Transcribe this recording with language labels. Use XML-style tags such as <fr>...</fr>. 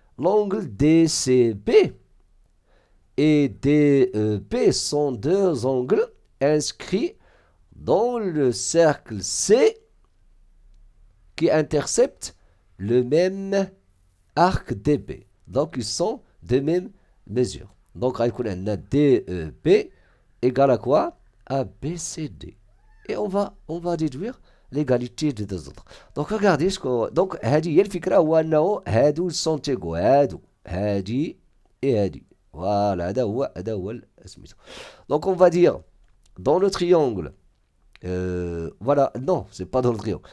<fr>L'angle DCB et DEB sont deux angles inscrits dans le cercle C qui intercepte le même arc DB. Donc, ils sont de même mesure. Donc, on a DEB égale à quoi? ABCD. Et on va déduire l'égalité des deux autres. Donc regardez donc</fr> <ar>هذه هي الفكرة هو أنه هادو</ar> <fr>sont égaux</fr> <ar>هادي et هادي.</ar> <fr>Voilà</fr> <ar>هذا هو سميتو.</ar> <fr>Donc on va dire dans le triangle voilà, non, c'est pas dans le triangle.</fr>